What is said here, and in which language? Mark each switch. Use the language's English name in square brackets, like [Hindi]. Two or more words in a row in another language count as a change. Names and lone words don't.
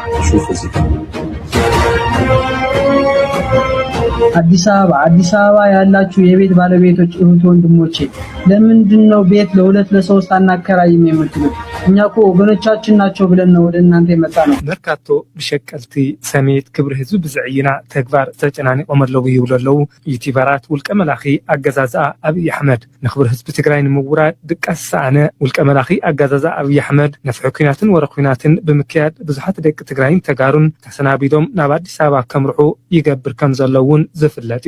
[Amharic] አዲስ አበባ ያላችሁ የቤት ባለቤቶች እህት ወንድሞቼ ለምንድነው ቤት ለሁለት ለሶስት አናከራይም የምትሉት እኛ እኮ ወገኖቻችን ናቸው ብለን ነው ወደ እናንተ የመጣ ነው [Tigrinya] መርካቶ ብሸቀልቲ ሰሜት ክብር ህዝብ ብዝዕይና ተግባር ተጨናኒቆም ኣለዉ ይብለለው ዩቲዩበራት ውልቀ መላኺ አገዛዛ ኣብይ አሕመድ ንክብር ህዝብ ትግራይ ንምውራድ ድቃስ ኣነ ውልቀ መላኺ አገዛዛ ኣብይ አሕመድ ነፍሑ ኩናትን ወረ ኩናትን ብምክያድ ብዙሓት ደቂ ትግራይን ተጋሩን ተሰናቢዶም ናብ አዲስ ኣበባ ከምርሑ ይገብር ከም ዘለውን ዝፍለጥ